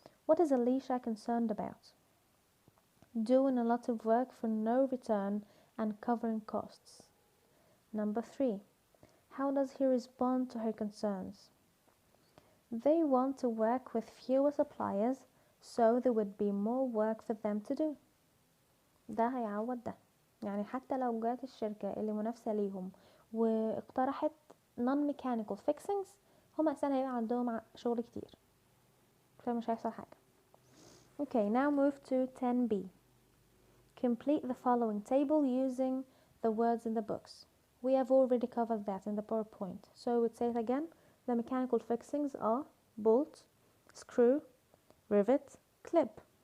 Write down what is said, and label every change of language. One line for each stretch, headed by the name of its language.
English: What is Alicia concerned about? Doing a lot of work for no return and covering costs. Number 3. How does he respond to her concerns? They want to work with fewer suppliers, so there would be more work for them to do.
Arabic: ده هيعوض ده. يعني حتى لو جات الشركة اللي منافسة ليهم واقترحت non-mechanical fixings، هما أساسا هيبقى عندهم شغل كتير، فمش هيحصل حاجة.
English: Okay, now move to 10B. Complete the following table using the words in the books. We have already covered that in the PowerPoint, so I would say it again. The mechanical fixings are bolt, screw, rivet, clip.